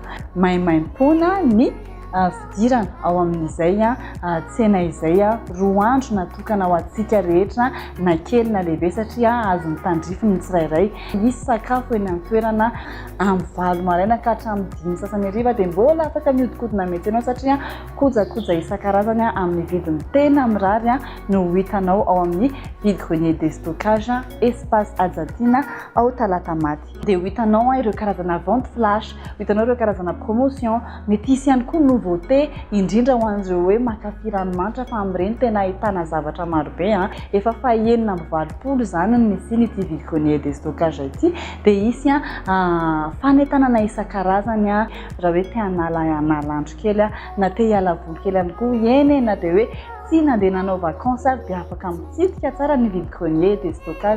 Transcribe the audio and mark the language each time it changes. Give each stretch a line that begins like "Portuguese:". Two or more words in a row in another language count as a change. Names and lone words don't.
Malagasy: Maimaim-poana ny fidirana ao amin'izay tsena izay roa andro natokana ho antsika rehetra na kely na lehibe satria azo mitandrify ny tsirairay. Misy sakafo eny amin'ny toerana amin'ny 8 maraina ka hatramin'ny 5 sasany hariva dia mbola afaka mihodinkodina mety ianao satria kojakoja isan-karazany amin'ny vidiny tena mirary no hitanao ao amin'ny
French: vide grenier de stockage
Malagasy: espace Ajatiana ao Talatamaty. Dia hitanao ireo karazana
French: vente flash,
Malagasy: hitanao ireo karazana promotion, mety hisy ihany koa nouveauté indrindra ho an'ireo hoe mankafy ranomanitra fa amin'ireny tena ahitana zavatra maro be. Efa fahaenina amin'ny 20 izany ny misy ity
French: vide grenier de stockage
Malagasy: ity dia hisy fanentanana isan-karazany raha hoe te hanala andro kely na te hiala voly kely ihany koa eny na dia hoe tsy nandeha nanao vacances ary dia afaka mitsidika tsara ny
French: vide grenier de stockage.